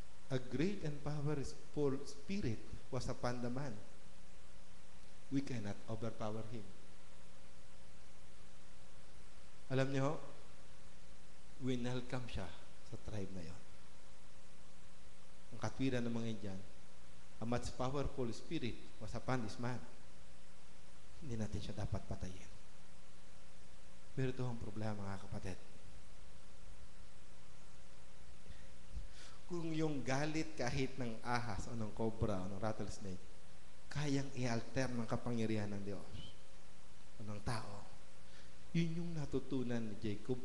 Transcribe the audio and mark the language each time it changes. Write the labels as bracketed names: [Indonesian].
[English] A great and powerful spirit was upon the man. We cannot overpower him. [Filipino] Alam niyo, winelcome siya sa tribe na yon. Ang katwiran ng mga Indian, [English] a much powerful spirit was upon this man. [Filipino] Hindi natin siya dapat patayin. Pero ito ang problema, mga kapatid. Kung yung galit kahit ng ahas o ng cobra o ng rattlesnake, kayang i-alter ng kapangyarihan ng Diyos o ng tao, yun yung natutunan ni Jacob.